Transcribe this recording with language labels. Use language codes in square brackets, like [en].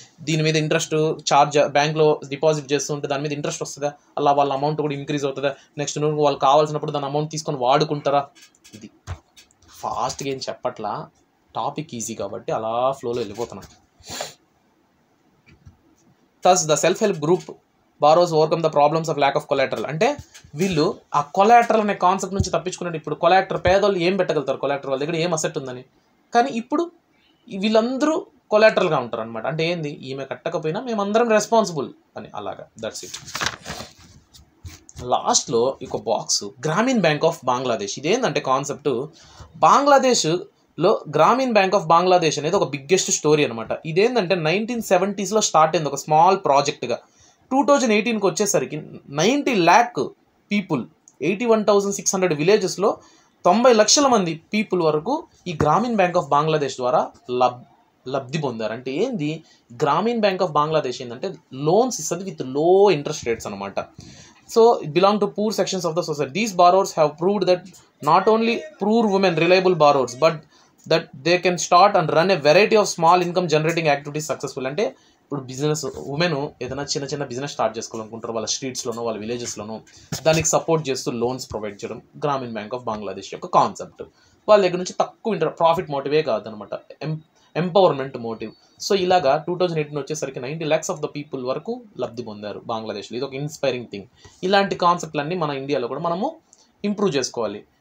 [te] దీని మీద interest charge, బ్యాంక్లో డిపాజిట్ చేస్తుంటే దాని మీద ఇంట్రెస్ట్ వస్తుందా, అలా వాళ్ళ అమౌంట్ కూడా ఇంక్రీజ్ అవుతుందా, నెక్స్ట్ వాళ్ళు కావాల్సినప్పుడు దాని అమౌంట్ తీసుకొని వాడుకుంటారా. ఇది ఫాస్ట్గా ఏం చెప్పట్లా, టాపిక్ ఈజీ కాబట్టి అలా ఫ్లోలో వెళ్ళిపోతున్నాను. [en] thus the self help group borrows overcome the problems of lack of collateral. [te] అంటే వీళ్ళు ఆ కొలాటరల్ అనే కాన్సెప్ట్ నుంచి తప్పించుకున్నట్టు. ఇప్పుడు కొలాటర్, పేదోళ్ళు ఏం పెట్టగలుగుతారు కొలాటర్, వాళ్ళ దగ్గర ఏం అసెట్ ఉందని, కానీ ఇప్పుడు వీళ్ళందరూ కొలాటరల్గా ఉంటారు అనమాట. అంటే ఏంది, ఈమె కట్టకపోయినా మేమందరం రెస్పాన్సిబుల్ అని, అలాగా. That's it. లాస్ట్లో ఒక బాక్స్, గ్రామీణ బ్యాంక్ ఆఫ్ బంగ్లాదేశ్. ఇదేంటంటే కాన్సెప్ట్, బంగ్లాదేశ్లో గ్రామీణ బ్యాంక్ ఆఫ్ బంగ్లాదేశ్ అనేది ఒక బిగ్గెస్ట్ స్టోరీ అనమాట. ఇదేంటంటే 1970sలో స్టార్ట్ అయింది ఒక స్మాల్ ప్రాజెక్ట్గా. 2018కి వచ్చేసరికి 90 lakh పీపుల్, 81,600 విలేజెస్లో 90 లక్షల మంది పీపుల్ వరకు ఈ గ్రామీణ బ్యాంక్ ఆఫ్ బంగ్లాదేశ్ ద్వారా లబ్ధి పొందారు. అంటే ఏంది, గ్రామీణ బ్యాంక్ ఆఫ్ బంగ్లాదేశ్ ఏంటంటే లోన్స్ ఇస్తుంది విత్ లో ఇంట్రెస్ట్ రేట్స్ అనమాట. [en] So it belong to poor sections of the society. These borrowers have proved that not only poor women reliable borrowers, but that they can start and run a variety of small income generating activities successful. [te] అంటే ఇప్పుడు business, women ఏదైనా చిన్న business start చేసుకోవాలనుకుంటారు వాళ్ళ స్ట్రీట్స్లోనో వాళ్ళ విలేజెస్లోనో, దానికి support చేస్తూ loans provide చేయడం గ్రామీణ బ్యాంక్ ఆఫ్ బంగ్లాదేశ్ యొక్క కాన్సెప్ట్. వాళ్ళ దగ్గర నుంచి తక్కువ ప్రాఫిట్ మోటివే కాదనమాట, ఎంపవర్మెంట్ మోటివ్. సో ఇలాగా 2018 వచ్చేసరికి 90 lakhs ఆఫ్ ద పీపుల్ వరకు లబ్ధి పొందారు బంగ్లాదేశ్లో. ఇది ఒక ఇన్స్పైరింగ్ థింగ్. ఇలాంటి కాన్సెప్ట్లన్నీ మన ఇండియాలో కూడా మనము ఇంప్రూవ్ చేసుకోవాలి.